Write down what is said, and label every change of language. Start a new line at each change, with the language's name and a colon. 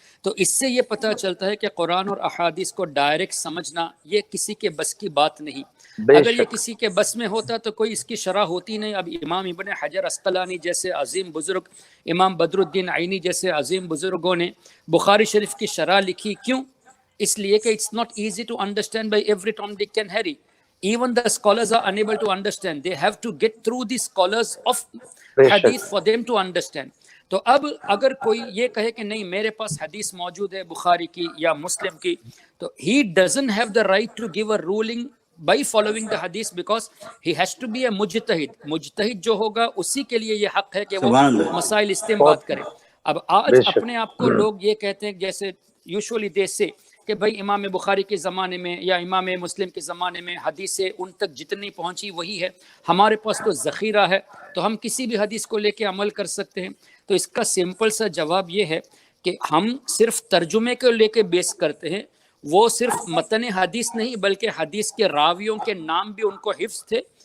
Urdu: تو اس سے یہ پتہ چلتا ہے کہ قرآن اور احادیث کو ڈائریکٹ سمجھنا یہ کسی کے بس کی بات نہیں۔ اگر یہ کسی کے بس میں ہوتا تو کوئی اس کی شرح ہوتی نہیں۔ اب امام ابن حجر عسقلانی جیسے عظیم بزرگ، امام بدر الدین عینی جیسے عظیم بزرگوں نے بخاری شریف کی شرح لکھی، کیوں؟ اس لیے کہ
English: it's not easy to understand by every Tom, Dick and Harry. Even the scholars are unable to understand. They have to get through the scholars of hadith for them to understand.
Urdu: تو اب اگر کوئی یہ کہے کہ نہیں میرے پاس حدیث موجود ہے بخاری کی یا مسلم کی، تو
English: he doesn't have the right to give a ruling by following the hadith because he has to be a mujtahid.
Urdu: مجتہد جو ہوگا اسی کے لیے یہ حق ہے کہ وہ مسائل استنباط کرے۔ اب آج اپنے آپ کو لوگ یہ کہتے ہیں جیسے یوزولی دے سے کہ بھائی امام بخاری کے زمانے میں یا امام مسلم کے زمانے میں حدیثیں ان تک جتنی پہنچی وہی ہے، ہمارے پاس تو ذخیرہ ہے تو ہم کسی بھی حدیث کو لے کے عمل کر سکتے ہیں۔ تو اس کا سمپل سا جواب یہ ہے کہ ہم صرف ترجمے کو لے کے بیس کرتے ہیں، وہ صرف متن حدیث نہیں بلکہ حدیث کے راویوں کے نام بھی ان کو حفظ تھے،